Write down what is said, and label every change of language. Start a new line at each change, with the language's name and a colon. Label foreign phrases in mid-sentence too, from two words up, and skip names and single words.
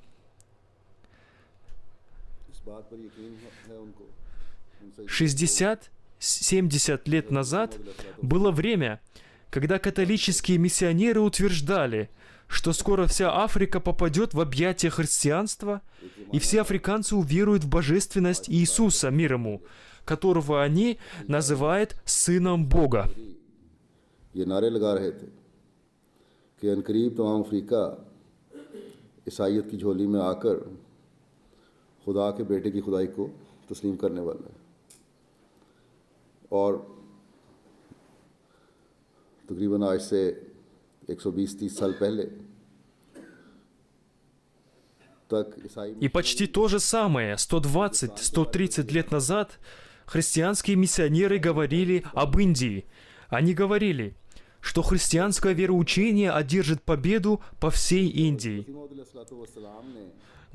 Russian: 60-70 лет назад было время, когда католические миссионеры утверждали, что скоро вся Африка попадет в объятия христианства, и все африканцы уверуют в божественность Иисуса, мир ему, которого они называют Сыном Бога.
Urdu: یہ نعرے لگا رہے تھے کہ عنقریب تمام افریقہ عیسائیت کی جھولی میں آکر خدا کے بیٹے کی خدائی کو تسلیم کرنے والا ہے اور تقریباً آج سے 120-30 سال پہلے
Russian: И почти то же самое 120-130 лет назад христианские миссионеры говорили об Индии. Они говорили, что христианское вероучение одержит победу по всей Индии.